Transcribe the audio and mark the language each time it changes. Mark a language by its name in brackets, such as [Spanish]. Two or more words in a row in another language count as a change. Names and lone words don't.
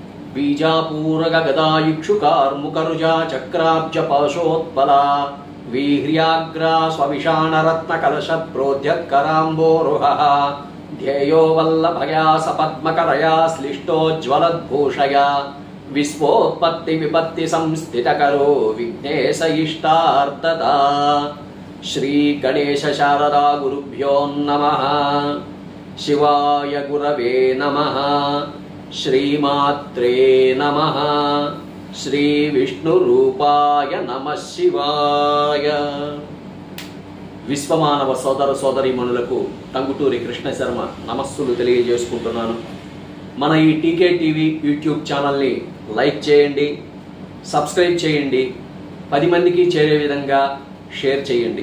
[Sanskrit] बीजापूरक गदायुक्षुकार्मुकरुजा चक्राब्ज पाशोत्पला वीह्र्याग्रा स्वविषाणरत्नकलशप्रोद्यत्कराम्बोरुहः ध्येयो वल्लभया सपद्मकरया श्लिष्टोज्ज्वलद्भूषया विश्वोत्पत्ति विपत्ति संस्थितकरो विघ्नेश इष्टार्थदा। श्री गणेश शारदा गुरुभ्यो नमः। शिवाय गुरवे नमः। श्रीमात्रे नमः। श्री विष्णुरूपाय नमः शिवाय। [Telugu] విశ్వమానవ సోదర సోదరీమణులకు టంగుటూరి కృష్ణ శర్మ నమస్సులు తెలియజేసుకుంటున్నాను. మన ఈ టీకే టీవీ యూట్యూబ్ ఛానల్ని లైక్ చేయండి, సబ్స్క్రైబ్ చేయండి, 10 మందికి చేరే విధంగా షేర్ చేయండి.